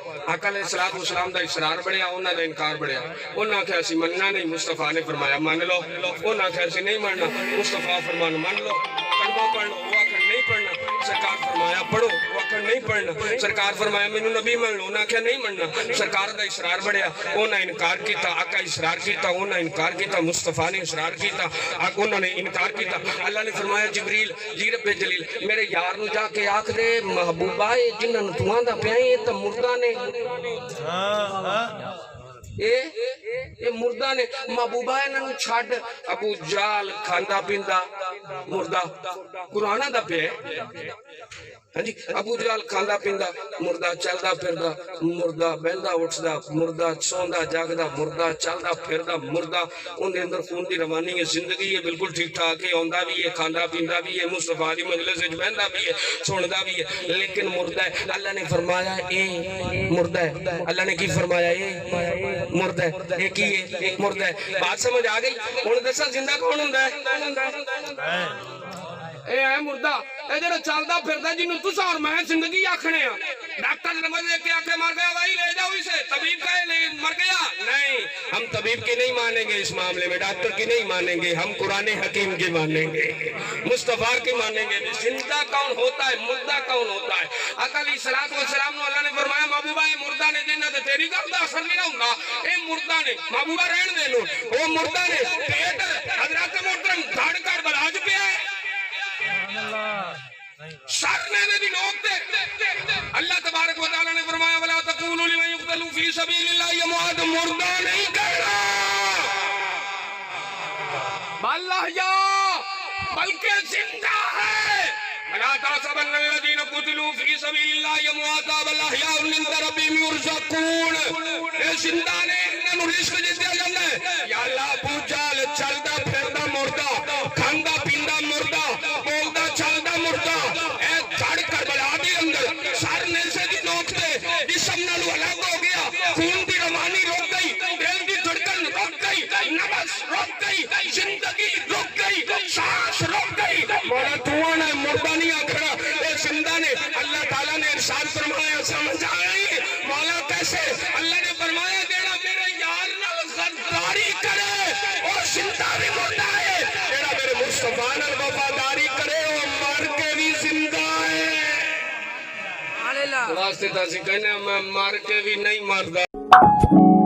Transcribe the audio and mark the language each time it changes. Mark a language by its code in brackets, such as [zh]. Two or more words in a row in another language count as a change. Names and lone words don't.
[pa] آقا علیہ السلام دا اصرار بڑھیا، انہاں دا انکار بڑھیا، انہاں کہا سی مننا نہیں، مصطفیٰ نے فرمایا من لو، انہاں کہا سی نہیں مننا، مصطفیٰ فرمان من لو، کلمہ پڑھ لو، وہ آخر نہیں پڑھنا، سرکار فرمایا پڑھو، وہ آخر نہیں پڑھنا، سرکار فرمایا مینوں نبی من لو، انہاں کہا نہیں مننا، سرکار دا اصرار بڑھیا، انہاں انکار کیتا، آقا اصرار کیتا، انہاں انکار کیتا، مصطفیٰ نے اصرار کیتا، انہاں نے انکار کیتا۔ اللہ نے فرمایا جبریل جی رب جلیل میرے یار نو جا کے آکھ دے محبوبہ جنہاں نو تو آندا پیا یہ تے مردہ نے، یہ مردہ نے، محبوبہ انہاں نو چھڈ، ابو جہل کھاندا پیندا مردہ قرآن دا پیا ہاں جی ابو جہل کھاندا پیندا مردہ چلدا پھردا مردہ بہندا اٹھدا مردہ سوندا جاگدا مردہ چلدا پھردا مردہ ان دے اندر خون دی روانی ہے زندگی ہے بالکل ٹھیک ٹھاک ہے اوندا بھی ہے کھاندا پیندا بھی ہے مصطفیٰ دی مجلس وچ بہندا بھی ہے سندا بھی ہے لیکن مردہ ہے اللہ نے فرمایا اے مردہ ہے اللہ نے کی فرمایا اے مردہ ہے اے کی ہے مردہ ہے بات سمجھ آ گئی ہن دسا زندہ کون ہوندا ہے اے ہے مردہ اے جڑا چلدا پھردا جنوں تساں اور میں زندگی آکھنے ہاں ڈاکٹر نمبر دے کے آکھے مر گیا بھائی لے جاؤ اسے طبیب کہے لے مر گیا نہیں [ur] ہم طبیب کی نہیں مانیں گے اس معاملے میں ڈاکٹر کی نہیں مانیں گے ہم قرآن حکیم کی مانیں گے مصطفیٰ کی مانیں گے زندہ کون ہوتا [pa] ہے مردہ کون ہوتا ہے آقا علیہ الصلوۃ والسلام نے اللہ نے فرمایا محبوبہ اے مردہ نے جنہ تے تیری گل دا اثر نہیں ہوندا اے مردہ نے محبوبہ رہن دے لو او مردہ نے پیٹ حضرات محترم دھڑ کر بلاج پیا ہے سر نے بھی نوک دے اللہ تبارک و تعالی نے فرمایا [ar] ولا تقولوا لمن يقتل في سبيل الله اموات [ur] مردہ نہیں کہنا [ar] بل احیاء [ur] بلکہ زندہ ہے [ar] ولا تحسبن الذين قتلوا في سبيل الله امواتا بل احیاء عند ربهم يرزقون [pa] اے زندہ نے انہاں نوں رزق دتا جاندا ہے یا اللہ ابو جہل چلدا پھردا مردہ کھاندا پیندا مردہ بولدا چلدا مردہ اے دھڑ کربلا دے اندر سر نیزے دی نوک تے جسم نالوں الگ ہو گیا خون دی روانی رک گئی دل دی دھڑکن رک گئی نفس رک گئی زندگی رک گئی سانس رک گئی مولا تو نے مردہ نہیں آکھنا اے زندہ نے اللہ تعالیٰ نے ارشاد فرمایا سمجھ آئی مولا کیسے اللہ نے فرمایا جیڑا میرے یار نال غداری کرے اور زندہ بھی مردہ ہے جیڑا میرے مصطفیٰ نال وفاداری کرے وہ مر کے بھی زندہ ہے واسطے تاسی کہنے میں مر کے بھی نہیں مردہ